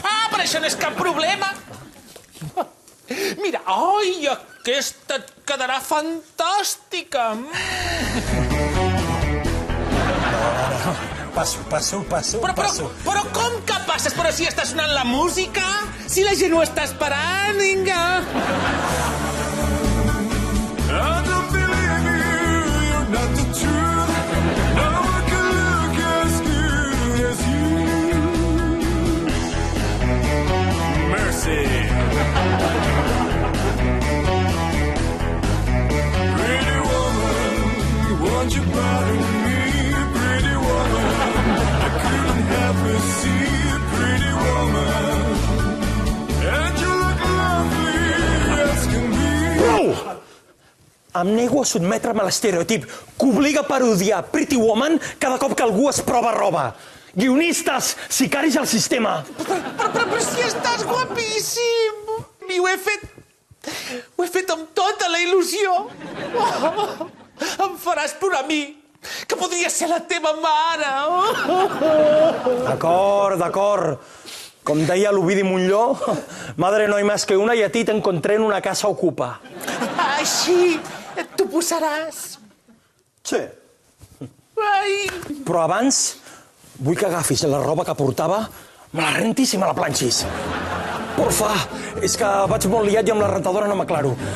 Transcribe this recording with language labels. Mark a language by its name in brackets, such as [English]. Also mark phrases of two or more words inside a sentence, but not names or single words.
[Catalan] Ah, però això no és cap problema. Mira, ai, aquesta et quedarà fantàstica. Passo. Però com que passes? Però si està sonant la música? Si la gent ho està esperant, vinga. [English] I don't believe you're not the truth. No one can look as good as you. Mercy. Pretty woman, won't you bother me? Pretty woman, I couldn't help but see. Pretty woman, and you look lovely as can be. [Catalan] Prou! Em nego a sotmetre'm a l'estereotip que obliga a parodiar Pretty Woman cada cop que algú es prova roba. Guionistes, sicaris al sistema. Però si estàs guapíssim. I ho he fet amb tota la il·lusió. Oh, em faràs plorar a mi, que podria ser la teva mare. D'acord. Com deia l'Ovidi Montllor, [Spanish] madre no hay más que una y a ti te encontré en una casa ocupa. [Catalan] Així t'ho posaràs. Sí. Ai. Però abans vull que agafis la roba que portava, me la rentis i me la planxis. Porfa, és que vaig molt liat i amb la rentadora no m'aclaro.